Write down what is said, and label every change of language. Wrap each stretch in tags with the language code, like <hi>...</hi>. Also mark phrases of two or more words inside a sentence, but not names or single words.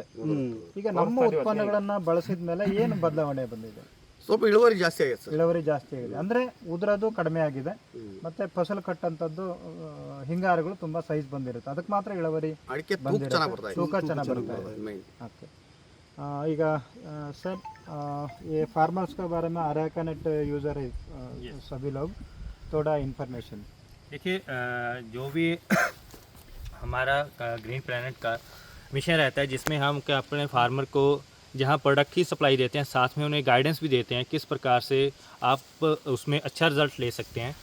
<kn>ಈಗ ನಮ್ಮ ಉತ್ಪನ್ನಗಳನ್ನ ಬಳಸಿದ ಮೇಲೆ ಏನು ಬದಲಾವಣೆ ಬಂದಿದೆ? ಸ್ವಲ್ಪ ಇಳುವರಿ ಜಾಸ್ತಿ ಆಗಿದೆ ಸರ್. ಇಳುವರಿ ಜಾಸ್ತಿ ಆಗಿದೆ ಅಂದರೆ ಉದುರೋದು ಕಡಿಮೆ ಆಗಿದೆ, ಮತ್ತೆ ಫಸಲು ಕಟ್ಟಂಥದ್ದು ಹಿಂಗಾರುಗಳು ತುಂಬಾ ಸೈಜ್ ಬಂದಿರುತ್ತೆ. ಅದಕ್ಕೆ ಮಾತ್ರ ಇಳುವರಿ ಅಡಿಕೆ ತೂಕ ಚೆನ್ನಾಗಿ ಬರ್ತಾ ಇದೆ. ಓಕೆ, ಈಗ</kn> <hi>सर ये फार्मर्स के बारे में अरेकानेट यूज़र है सभी लोग, थोड़ा इन्फॉर्मेशन देखिए। जो भी हमारा ग्रीन प्लैनेट का मिशन रहता है, जिसमें हम क्या अपने फार्मर को जहाँ प्रोडक्ट की सप्लाई देते हैं, साथ में उन्हें गाइडेंस भी देते हैं किस प्रकार से आप उसमें अच्छा रिज़ल्ट ले सकते हैं।</hi>